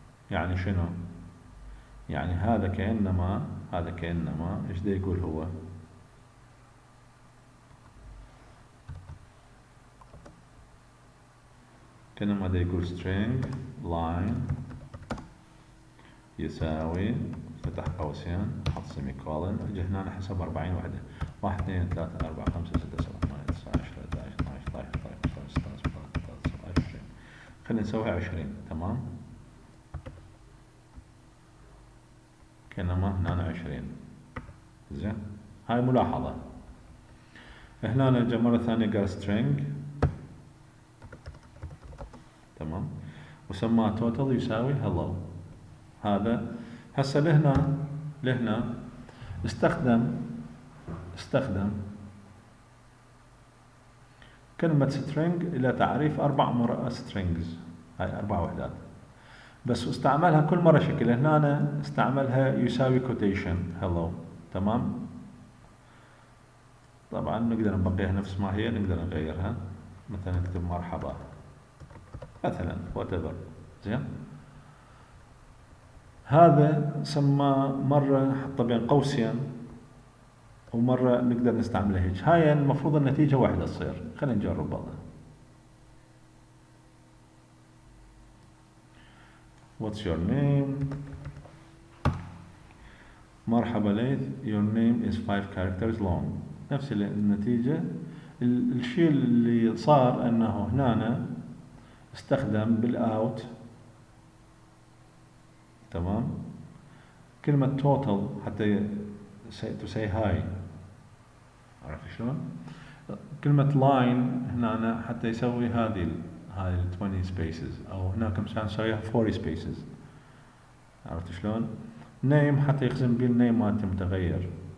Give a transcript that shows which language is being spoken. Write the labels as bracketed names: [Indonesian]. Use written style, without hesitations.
[Arabic] يعني شنو؟ يعني هذا كأنما ايش دا يقول هو؟ كأنما دا يقول string line يساوي فتح قوسين حط سيمي كولن، اجي هنا حسب 40 وحدة، 1 2 3 4 5 6 7 8 9 10 11 12 13 14 15 16 17 20. خلينا نسويها 20. تمام. كأنما هنا 20. زين. هاي ملاحظة. هنا نجي مرة ثانية قال string. تمام. وسماه total يساوي hello. هذا هسه لهنا استخدم كلمة string إلى تعريف 4 strings، هاي 4 وحدات، بس استعملها كل مرة شكل. هنا استعملها يساوي quotation hello. تمام. طبعا نقدر نبقيها نفس ما هي، نقدر نغيرها، مثلا نكتب مرحبا مثلا whatever. زين. هذا سمى مرة حطه بين قوسين ومرة نقدر نستعملها هيك. هاي المفروض النتيجة واحدة تصير. خلينا نجرب هذا. [English] What's your name؟ [Arabic] مرحبا ليث. [English] Your name is 5 characters long. [Arabic] نفس النتيجة. الشيء اللي صار انه هنا استخدم بالاوت. تمام. [English] كلمة total حتى to say hi. [Arabic] عرفت شلون؟ كلمة line هنا حتى يسوي هاي 20 spaces، او هناك مشان نسويها 40 spaces. عرفت شلون؟ name حتى يخزن بيه النيم مالته متغير.